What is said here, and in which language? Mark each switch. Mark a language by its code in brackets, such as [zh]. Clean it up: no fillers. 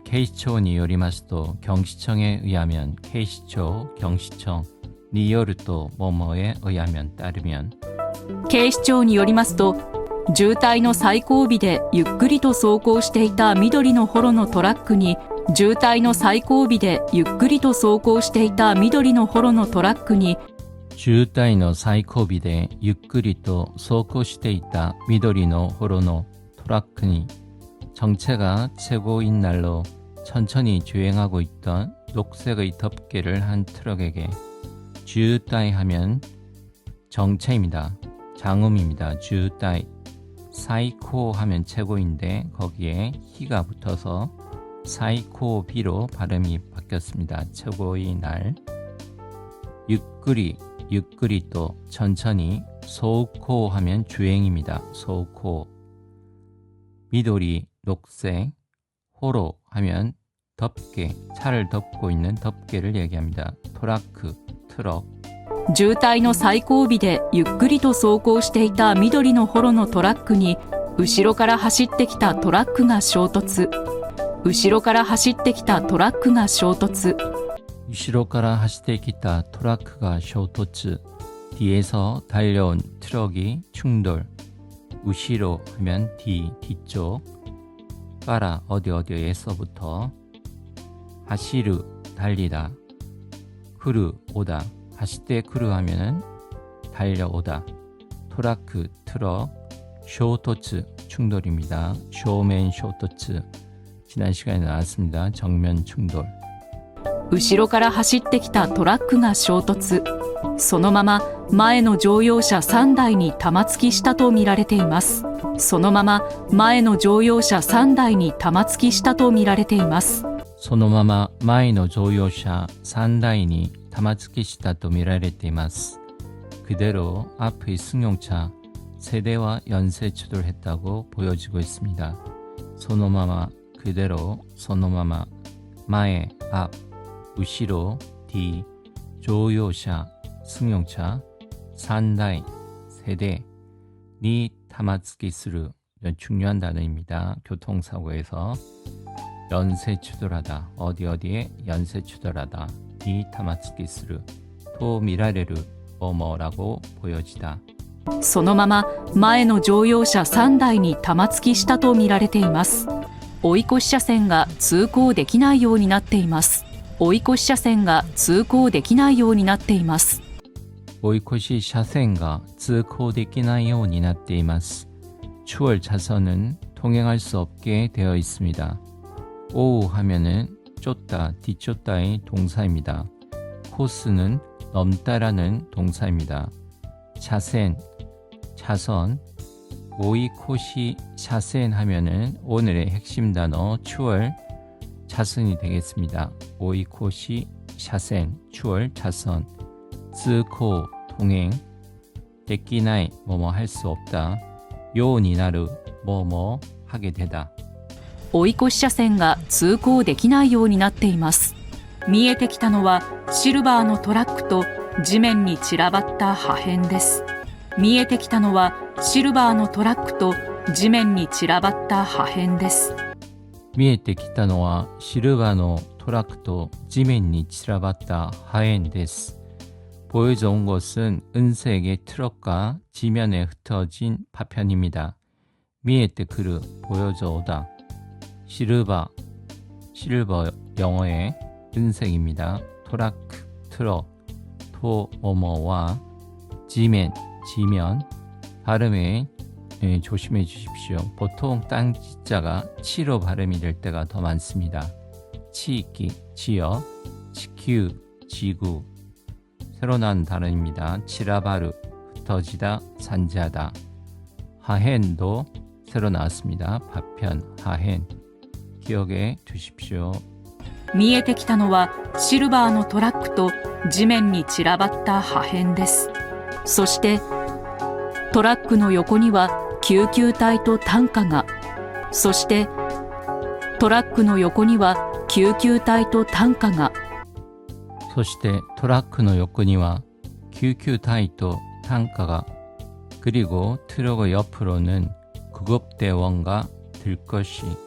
[ko] 케이시초니 요리마스도 경시청에 의하면 케이시초 경시청 니요르또 뭐뭐에 의하면 따르면 [ja] 警視庁によりますと、渋滞の最後尾でゆっくりと走行していた緑のホロのトラックに渋滞の最後尾でゆっくりと走行していた緑のホロのトラックに渋滞の最後尾でゆっくりと走行していた緑のホロのトラックに [ko] 정체가 최고인 날로 천천히 주행하고 있던 녹색의 덮개를 한 트럭에게 주따이 하면 정체입니다. 장음입니다. 주따이. 사이코 하면 최고인데 거기에 히가 붙어서 사이코비로 발음이 바뀌었습니다. 최고의 날. 유끄리 또 천천히. 소우코 하면 주행입니다. 소우코. 미도리 녹색, 호로 하면 덮개, 차를 덮고 있는 덮개를 얘기합니다. 토라크, 트럭. [ja] 渋滞の最後尾でゆっくりと走行していた緑のホロのトラックに後ろから走ってきたトラックが衝突。後ろから走ってきたトラックが衝突。後ろから走ってきた トラックが 衝突. [ko] 뒤에서 달려온 트럭이 충돌. 우시로 하면 뒤쪽. 까라 어디에서부터. 하시르 달리다. 크루 오다. 하시테 크루 하면은 달려오다. 토라크, 트럭, 쇼토츠, 충돌입니다. 쇼맨 쇼토츠. 지난 시간에 나왔습니다. 정면 충돌. [ja] 後ろから走ってきたトラックが衝突。そのまま前の乗用車3台に玉突きしたとみられています。そのまま前の乗用車3台に玉突きしたとみられています。そのまま前の乗用車3台に玉突きしたとみられています。 [ko] 그대로 앞의 승용차 세대와 연쇄 추돌했다고 보여지고 있습니다. 소노마마 그대로 소노마마 마에 앞 우시로 뒤 조요샤 승용차 산다이 세대 니 타마츠키스루 중요한 단어입니다. 교통사고에서 연쇄 추돌하다 어디에 연쇄 추돌하다 니 타마츠키스루 토 미라레루 뭐뭐라고 보여지다. [ja] そのまま前の乗用車3台に玉突きしたとみられています。追い越し車線が通行できないようになっています。追い越し車線が通行できないようになっています。 오이코시 샤센가 츠코데키나요に なっています. [ko] 추월 차선은 통행할 수 없게 되어 있습니다. 오우 하면은 쫓다, 뒤쫓다의 동사입니다. 코스는 넘다라는 동사입니다. 차센, 차선, 오이코시 샤센 하면은 오늘의 핵심 단어 추월 차선이 되겠습니다. 오이코시 샤센, 추월 차선. 츠코 통행, 데키나이 뭐뭐 할 수 없다, 요니나루 뭐뭐 하게 되다. [ja] 追い越し車線が通行できないようになっています。見えてきたのはシルバーのトラックと地面に散らばった破片です。見えてきたのはシルバーのトラックと地面に散らばった破片です。見えてきたのはシルバーのトラックと地面に散らばった破片です. [ko] 보여져 온 것은 은색의 트럭과 지면에 흩어진 파편입니다. 미에테 그르 보여져 오다. 실버 영어의 은색입니다. 토라크 트럭 토 뭐뭐와 지면 발음에 조심해 주십시오. 보통 땅 지자가 치로 발음이 될 때가 더 많습니다. 치기 지역, 지큐 지구. 새로 나온 단어입니다. 치라바르 흩어지다, 산지하다. 하헨도 새로 나왔습니다. 파편, 하헨. 기억해 두십시오. [ja] 見えてきたのはシルバーのトラックと地面に散らばった破片です。そしてトラックの横には救急隊と担架が。そしてトラックの横には救急隊と担架が。そしてトラックの横には救急隊と担架が. [ko] 그리고 트럭의 옆으로는 구급대원과 들것이.